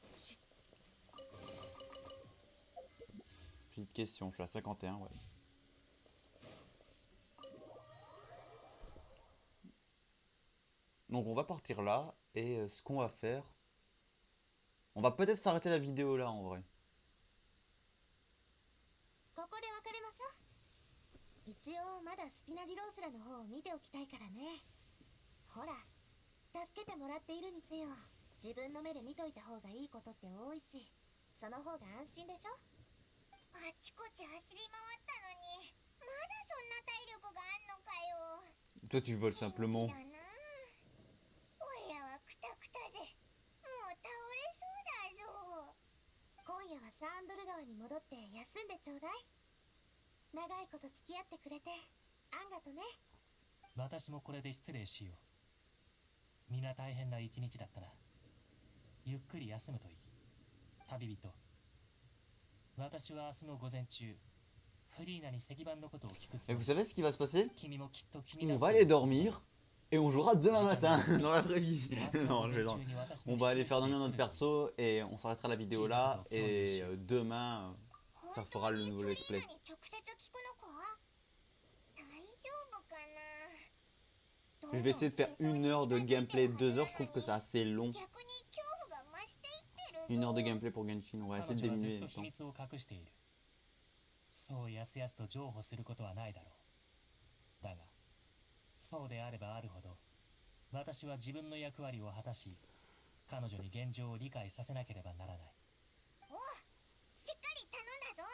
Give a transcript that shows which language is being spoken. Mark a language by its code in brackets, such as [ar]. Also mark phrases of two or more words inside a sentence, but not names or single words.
[fr] Petite question, je suis à 51, ouais. Donc on va partir là, et ce qu'on va faire... On va peut-être s'arrêter la vidéo là en vrai. [ja] ここで別れましょう。一応まだスピナディロースラの方を見ておきたいからね。ほら、助けてもらっているにせよ、自分の目で見といた方がいいことって多いし、その方が安心でしょ。あちこち走り回ったのにまだそんな体力があんのかよ。 [fr] Toi tu voles simplement. [ja] 元気だな。おいらはクタクタでもう倒れそうだぞ。今夜はサンドル川に戻って休んでちょうだい。長いこと付き合ってくれてあんがとね。私もこれで失礼しよう。皆大変な一日だったな。ゆっくり休むといい。旅人、私は明日の午前中、フリーナに石板のことを聞くつ [fr] Et [ja] も [fr] vous [ja] り。 [fr] savez ce qui va se passer? [ja] 君もきっと気にな [fr] On [ja] って [fr] va [ja] いる [fr] aller dormir et on jouera demain matin dans la vraie vie. Non, je vais dans... On va aller faire dormir notre perso et on s'arrêtera la vidéo là et demain ça fera le nouveau [en] let's play. [ja] 直接聞くのか？大丈夫かな？ [fr] Je vais essayer de faire 1 heure de gameplay, 2 heures, je trouve que c'est assez long. [ja] 逆に恐怖が増していってる。 [fr] 1 heure de gameplay pour Genshin, on va essayer de [ja] 彼女はず [fr] diminuer [ja] っ [fr] le [ja] と秘 [fr] temps. [ja] 密を隠している。そうやすやすと譲歩することはないだろう。だが、そうであればあるほど、私は自分の役割を果たし、彼女に現状を理解させなければならない。おう、しっかり頼んだぞ。